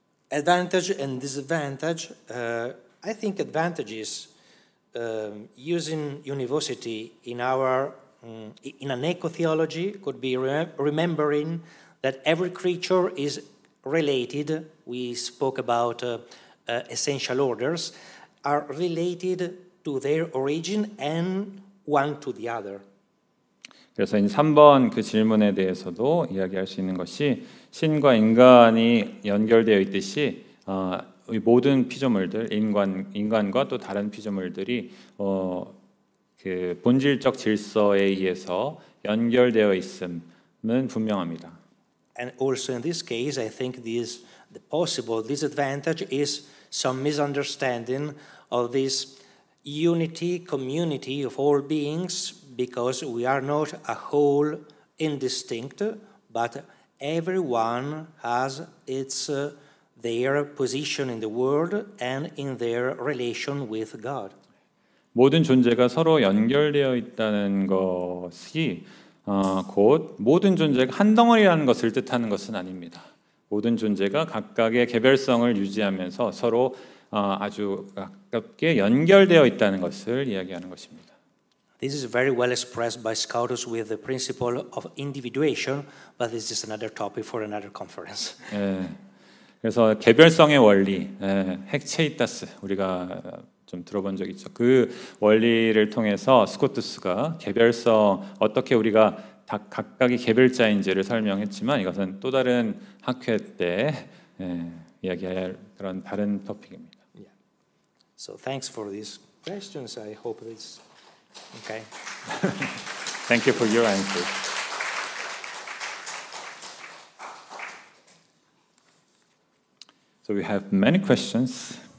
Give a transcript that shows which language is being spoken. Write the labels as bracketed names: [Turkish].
[English] Advantage and disadvantage. I think advantages using university in an eco-theology could be remembering that every creature is related. We spoke about essential orders, are related to their origin and one to the other. [Korean] 그래서 이 3번 그 질문에 대해서도 이야기할 수 있는 것이 신과 인간이 연결되어 있듯이 이 모든 피조물들, 인간과 또 다른 피조물들이 그 본질적 질서에 의해서 연결되어 있음은 분명합니다. [English] And also in this case, I think the possible disadvantage is some misunderstanding of this unity, community of all beings, because we are not a whole, indistinct, but everyone has their position in the world and in their relation with God. [Korean] 모든 존재가 서로 연결되어 있다는 것이 곧 모든 존재가 한 덩어리라는 것을 뜻하는 것은 아닙니다. 모든 존재가 각각의 개별성을 유지하면서 서로 아주 가깝게 연결되어 있다는 것을 이야기하는 것입니다. [English] This is very well expressed by Scotus with the principle of individuation, but this is another topic for another conference. [Korean] 그래서 개별성의 원리, 핵체이타스 우리가 좀 들어본 적 있죠. 그 원리를 통해서 스코투스가 개별성 어떻게 우리가 각각의 개별자인지를 설명했지만 이것은 또 다른 학회 때 이야기할 그런 다른 토픽입니다. [English] Yeah. So thanks for these questions. I hope it's okay. Thank you for your answer. So we have many questions.